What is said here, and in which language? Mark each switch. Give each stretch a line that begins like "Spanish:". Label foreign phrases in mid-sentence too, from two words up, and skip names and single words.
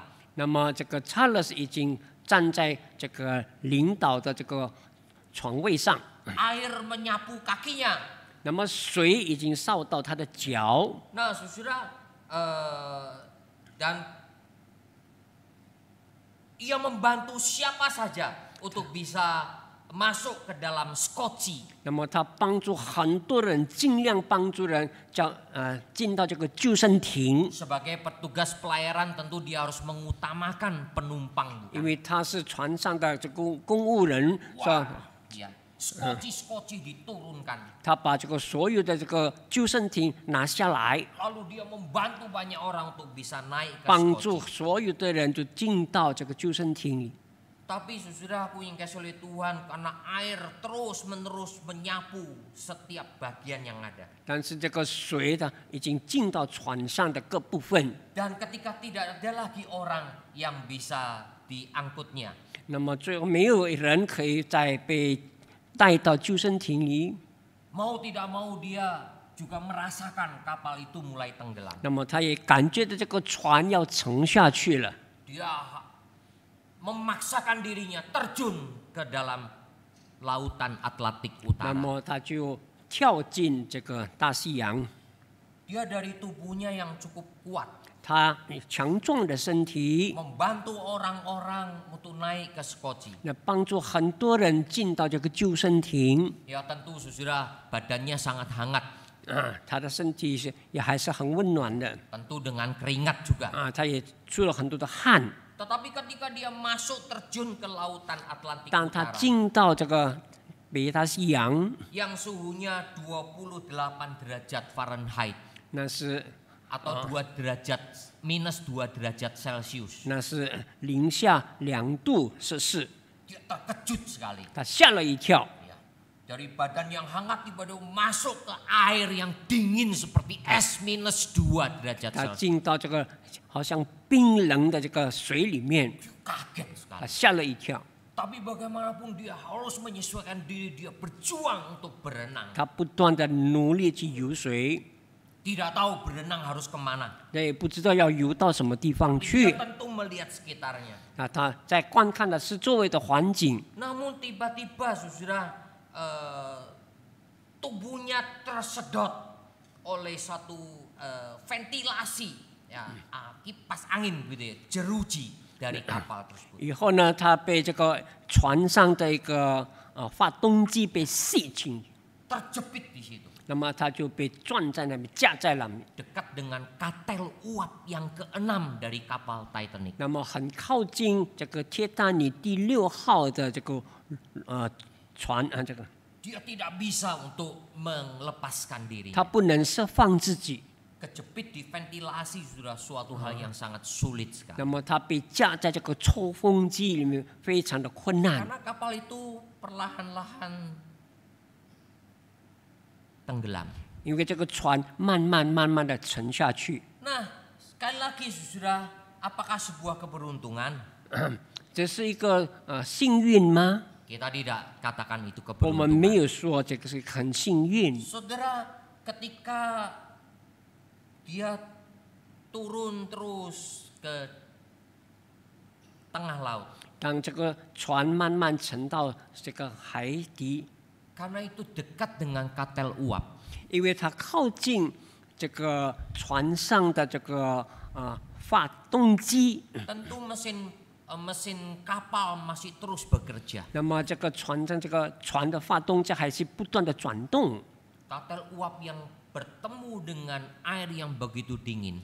Chinese: 那么这个 Charles 已经站在这个领导的这个床位上，
Indonesian: Air menyapu kakinya.
Chinese: 那么水已经烧到他的脚。
Indonesian: Nah, saudara, dan ia membantu siapa saja untuk bisa masuk ke dalam skoci.
Chinese: 那么他帮助很多人，尽量帮助人进到这个救生艇，
Indonesian: Sebagai petugas pelayaran tentu dia harus mengutamakan penumpang.
Chinese: 因为他是船上的这个公务人，是吧？
Indonesian: Ya, skoci diturunkan.
Chinese: 他把这个所有的这个救生艇拿下来，
Indonesian: Lalu dia membantu banyak orang untuk bisa naik ke
Chinese: 帮助
Indonesian: skoci.
Chinese: 所有的人就进到这个救生艇里。
Indonesian: Tapi sudah aku yang kasih oleh Tuhan karena air terus menerus menyapu setiap bagian yang ada.
Chinese: 但是这个水呢，已经进到船上的各部分。
Indonesian: Dan ketika tidak ada lagi orang yang bisa diangkutnya,
Chinese: 那么最后没有人可以再被带到救生艇里，
Indonesian: mau tidak mau dia juga merasakan kapal itu mulai tenggelam.
Chinese: 那么他也感觉到这个船要沉下去了。
Indonesian: Dia memaksakan dirinya terjun ke dalam lautan Atlantik
Chinese: 那
Indonesian: Utara.
Chinese: 么他就跳进这个大西洋。
Indonesian: Dia dari tubuhnya yang cukup kuat,
Chinese: 他强壮的身体，
Indonesian: membantu orang-orang untuk naik ke skoci.
Chinese: 那帮助很多人进到这个救生艇。
Indonesian: Ya tentu saudara, badannya sangat hangat,
Chinese: 他的身体也还是很温暖的
Indonesian: tentu dengan keringat juga.
Chinese: 他也出了很多的汗。
Indonesian: Tetapi ketika dia masuk terjun ke lautan Atlantik
Chinese: 当他
Indonesian: Utara
Chinese: 进到这个北大西洋，
Indonesian: yang suhunya 28 derajat Fahrenheit
Chinese: 那是
Indonesian: atau minus 2 derajat Celcius,
Chinese: 那是零下2度摄氏，
Indonesian: dia terkejut sekali.
Chinese: 他吓了一跳。
Indonesian: Ya. Dari badan yang hangat tiba-tiba masuk ke air yang dingin seperti es minus 2 derajat
Chinese: 他
Indonesian: Celcius.
Chinese: 进到这个好像冰冷的这个水里面，
Indonesian: Dia kaget
Chinese: 他
Indonesian: sekali.
Chinese: 吓了一跳。
Indonesian: Tapi bagaimanapun dia harus menyesuaikan diri, dia berjuang untuk berenang.
Chinese: 他不断的努力去游水，
Indonesian: Tidak tahu berenang harus kemana.
Chinese: 他也不知道要游到什么地方
Indonesian: Dia
Chinese: 去。
Indonesian: tentu melihat sekitarnya.
Chinese: 他在观看的是周围的环境，
Indonesian: Namun tiba-tiba saudara, tubuhnya tersedot oleh satu ventilasi, ya, kipas angin gitu ya, jeruji dari kapal tersebut.
Chinese: 以后呢，他被这个船上的一个发动机被吸进，
Indonesian: Terjepit di situ.
Chinese: 那么他就被撞在那边，架在那边，
Indonesian: Dekat dengan katel uap yang ke-6 dari kapal Titanic.
Chinese: 那么很靠近这个铁达尼第6号的这个船这个
Indonesian: Dia tidak bisa untuk melepaskan diri.
Chinese: 他不能释放自己，
Indonesian: kejepit di ventilasi sudah suatu hal yang sangat sulit sekali.
Chinese: 那么它被架在这个抽风机里面，非常的困难。
Indonesian: Karena kapal itu perlahan-lahan tenggelam.
Chinese: 因为这个船慢慢的沉下去。
Indonesian: Nah, sekali lagi saudara, apakah sebuah keberuntungan?
Chinese: 这是一个幸运吗？
Indonesian: Kita tidak katakan itu
Chinese: 我们没
Indonesian: keberuntungan.
Chinese: 有说这个是很幸运。
Indonesian: Saudara, ketika dia turun terus ke tengah laut,
Chinese: 当这个船慢慢沉到这个海底，
Indonesian: karena itu dekat dengan katel uap.
Chinese: 因为它靠近这个船上的这个发动机，
Indonesian: Tentu mesin kapal masih terus bekerja.
Chinese: 那么这个船的发动机还是不断的转动。
Indonesian: Katel uap yang bertemu dengan air yang begitu dingin,